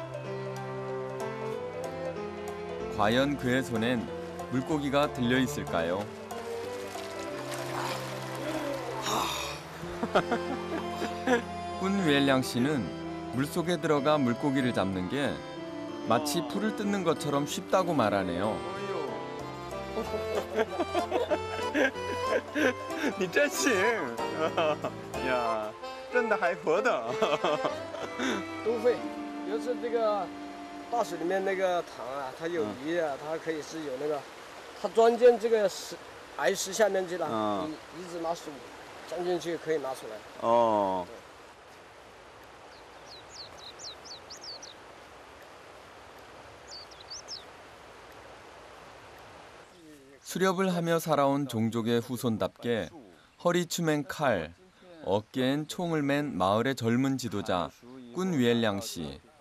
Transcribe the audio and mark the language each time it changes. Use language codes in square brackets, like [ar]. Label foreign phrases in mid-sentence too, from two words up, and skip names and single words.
[ko] 과연 그의 손엔 물고기가 들려 있을까요? 꾼 위엘량 씨는 물속에 들어가 물고기를 잡는 게 마치 풀을 뜯는 것처럼 쉽다고 말하네요. [zh] 你真行呀，真的还活的。都会，有时这个大水里面那个塘啊，它有鱼啊，它可以是有那个，它钻进这个岩石下面去了，你一直拿手钻进去可以拿出来。哦。 [ko] 수렵을 하며 살아온 종족의 후손답게 허리춤엔 칼, 어깨엔 총을 맨 마을의 젊은 지도자 꾼 위엘량 씨.